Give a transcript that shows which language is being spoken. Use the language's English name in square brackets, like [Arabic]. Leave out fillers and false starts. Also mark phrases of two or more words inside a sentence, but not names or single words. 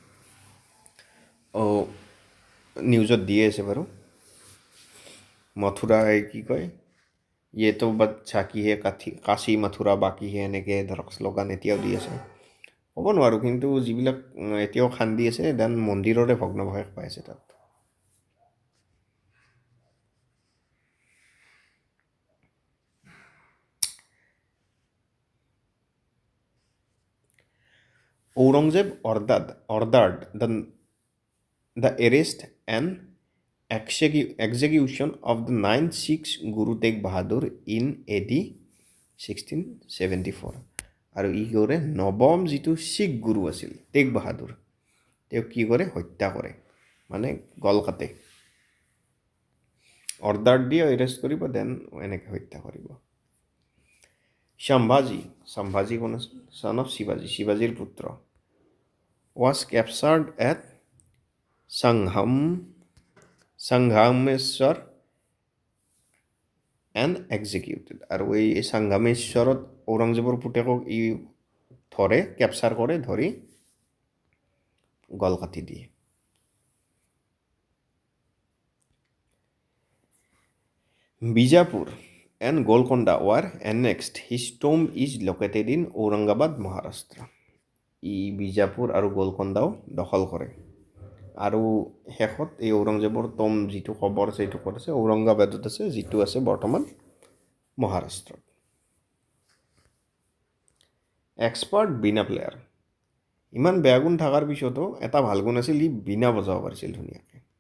[Assamese] নিউজত দিয়ে আছে বাৰু মথুৰা কি কয় [Hindi] ये तो बच्चा की है काशी मथुरा बाकी है [Assamese] এনেকৈ ধৰক শ্লোগান এতিয়াও দি আছে ক'ব নোৱাৰোঁ কিন্তু যিবিলাক এতিয়াও খান্দি আছে দেন মন্দিৰৰে ভগ্নাৱশেষ পাই আছে তাত [English] Aurangzeb ordered the arrest and execution of the 9th Sikh Guru Tegh Bahadur in AD [Assamese] 1674 আৰু ই কৰে নৱম যিটো শিখ গুৰু আছিল তেগ বাহাদুৰ তেওঁক কি কৰে হত্যা কৰে মানে গল কাটে অৰ্ডাৰ দিয়ে এৰেষ্ট কৰিব দেন এনেকৈ হত্যা কৰিব Shambhaji কোন আছিল [English] son of [Assamese] শিৱাজীৰ পুত্ৰ [English] was captured at Sanghameshwar and executed [Assamese] আৰু এই সংগমেশ্বৰত ঔৰংজেবৰ পুতেকক ই ধৰে কেপচাৰ কৰে ধৰি গল কাটি দিয়ে [English] Bijapur and Golconda were annexed. His tomb is located in Aurangabad, Maharashtra. [Assamese] ই বিজাপুৰ আৰু গোলকন্দাও দখল কৰে আৰু শেষত এই ঔৰংজেবৰ টম যিটো খবৰ আছে এইটো ক'ত আছে ঔৰংগাবাদত আছে যিটো আছে বৰ্তমান মহাৰাষ্ট্ৰত এক্সপাৰ্ট বিনা প্লেয়াৰ ইমান বেয়া গুণ থকাৰ পিছতো এটা ভাল গুণ আছিল ই বিনা বজাব পাৰিছিল ধুনীয়াকৈ